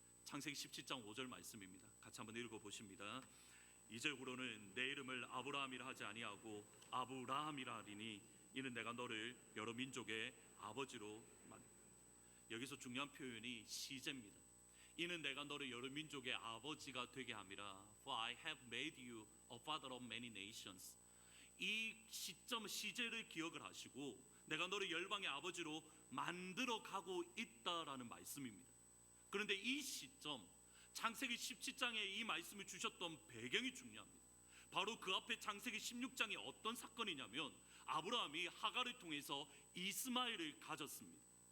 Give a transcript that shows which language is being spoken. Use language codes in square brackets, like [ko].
[ko] 창세기 17장 5절 말씀입니다. 같이 한번 읽어보십니다. 2절으로는 내 이름을 아브라함이라 하지 아니하고 아브라함이라 하리니 이는 내가 너를 여러 민족의 아버지로 만들었다. 여기서 중요한 표현이 시제입니다. 이는 내가 너를 여러 민족의 아버지가 되게 함이라. [en] For I have made you a father of many nations. [ko] 이 시점 시제를 기억을 하시고 내가 너를 열방의 아버지로 만들어 가고 있다라는 말씀입니다. 그런데 이 시점 창세기 17장에 이 말씀을 주셨던 배경이 중요합니다. 바로 그 앞에 창세기 16장에 어떤 사건이냐면 아브라함이 하갈을 통해서 이스마엘을 가졌습니다.